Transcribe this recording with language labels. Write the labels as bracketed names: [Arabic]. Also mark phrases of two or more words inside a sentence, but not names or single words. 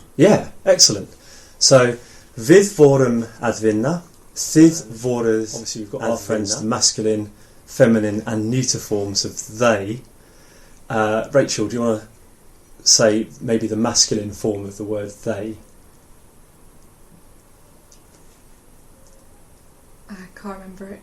[English] Yeah, excellent. So, [Icelandic] við vorum að vinna. Þið voruð. [English] Obviously, you've got our friends, the masculine, feminine, and neuter forms of they. Rachel, do you want to say maybe the masculine form of the word they? I can't remember it.